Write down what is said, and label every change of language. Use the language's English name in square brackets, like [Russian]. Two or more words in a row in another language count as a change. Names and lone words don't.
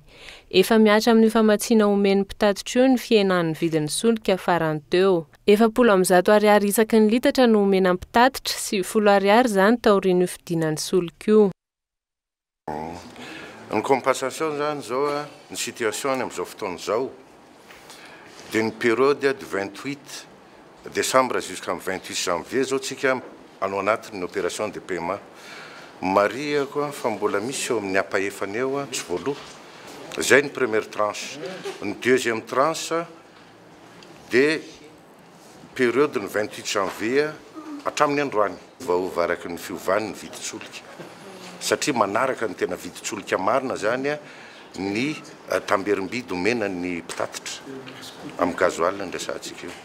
[Malagasy] Efa miatra amin'ny famatsiana omen'ny mpitatitra io ny fiainan'ny vidin'ny solika farany teo. 400 ariary isaky ny litatra no omena mpitatitra sy 10 ariary zany taorian'io fidinan'ny solika io. Ny compensation zany zao ny situation amin'izao fotoana zao dia ny [French] période du 28 décembre jusqu'en 28 [Malagasy] janvier zao tsika anao anatin'ny [French] opération de paiement [Malagasy] mariako fa mbola misy eo amin'ny apaefany eo tsy voaloha zay ny [French] première tranche [Malagasy] ny [French] deuxième tranche [Malagasy] dia période ny 28 janvier hatramin'ny androany vaova araky ny fiovan'ny viditsolika satria manaraka ny tena viditsolika marina zany ny tamberim-bidy omena ny mpitatitra amin'ny gazoal ndrasantsika io.